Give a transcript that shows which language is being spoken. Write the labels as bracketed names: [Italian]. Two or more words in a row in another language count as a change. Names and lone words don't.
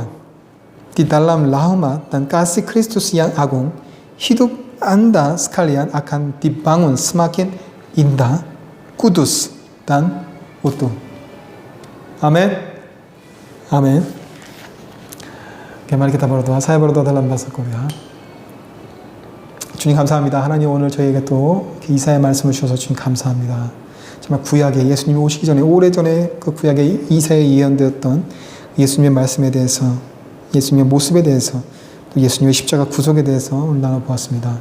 [Indonesian] Di dalam rahmat dan kasih Kristus yang agung, hidup Anda sekalian akan dibangun semakin indah, kudus, dan utuh. Amin. Amin. Oke, mari kita berdoa. Saya berdoa dalam bahasa Korea. [Korean] 주님 감사합니다. 하나님 오늘 저희에게 또 이사야의 말씀을 주셔서 주님 감사합니다. 정말 구약에 예수님이 오시기 전에 오래전에 그 구약에 이사야에 예언되었던 예수님의 말씀에 대해서, 예수님의 모습에 대해서, 또 예수님의 십자가 구속에 대해서 오늘 나눠보았습니다.